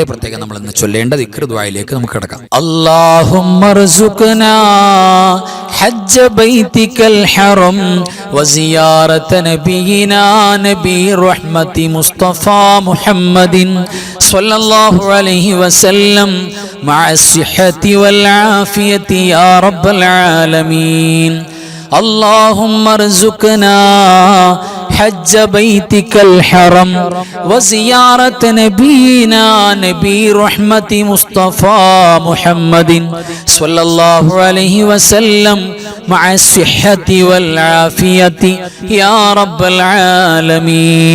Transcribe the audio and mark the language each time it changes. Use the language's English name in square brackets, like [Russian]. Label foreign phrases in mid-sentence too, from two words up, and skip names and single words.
[Malayalam] പ്രത്യേകം നമ്മൾ ഇന്ന് ചൊല്ലേണ്ട ദിക്ർ ദുആയിലേക്ക് നമുക്ക് കിടക്കാം. [Arabic] اللهم ارزقنا حج بيتك الحرام وزيارة نبينا نبي الرحمة مصطفى محمد صلى الله عليه وسلم مع الصحة والعافية يا رب العالمين. اللهم ارزقنا حج بيتك الحرم وزيارة نبينا نبي رحمة مصطفى محمد صلى الله عليه وسلم مع الصحة والعافية يا رب العالمين.